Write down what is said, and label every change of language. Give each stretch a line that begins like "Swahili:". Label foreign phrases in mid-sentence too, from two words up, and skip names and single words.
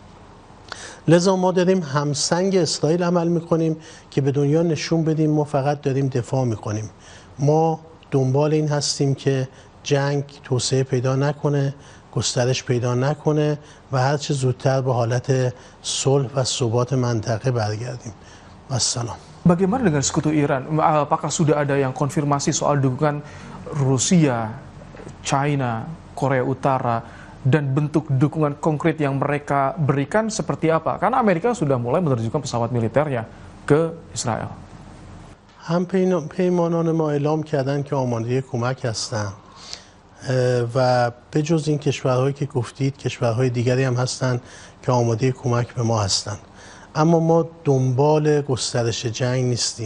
Persian: لذا ما داریم همسنگ اسرائیل عمل میکنیم که به دنیا نشون بدیم ما فقط داریم دفاع میکنیم. ما دنبال این هستیم که جنگ توسعه پیدا نکنه، گسترش پیدا نکنه و هر چه زودتر به حالت صلح و ثبات منطقه برگردیم. والسلام.
Indonesian: Bagaimana dengan sekutu Iran? Apakah sudah ada yang konfirmasi soal dukungan Rusia, China, Korea Utara, dan bentuk dukungan konkret yang mereka berikan seperti apa? Karena Amerika sudah mulai menerjunkan pesawat militernya ke Israel.
Persian: همپیمانان ما اعلام کردن که آماده کمک هستند و به جز این کشورهایی که گفتید کشورهای دیگری هم هستند که آماده کمک به ما هستند. اما ما دنبال گسترش جنگ نیستیم.